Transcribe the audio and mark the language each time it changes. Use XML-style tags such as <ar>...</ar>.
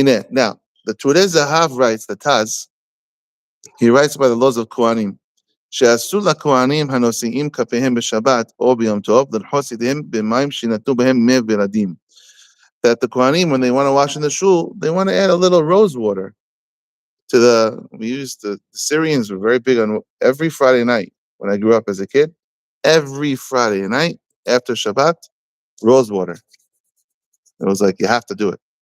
<en>Now, the Turei Zahav writes, the Taz, he writes by the laws of Kohanim.</en> <he>שאסור לכהנים הנושאים כפיהם בשבת או ביום טוב לרחוץ ידיהם במים שנתנו בהם מי ורדים.</he> <en>That the Kohanim, when they want to wash in the shul, they want to add a little rose water to the Syrians were very big on every Friday night when I grew up as a kid. Every Friday night after Shabbat, rose water. It was like you have to do it.</en>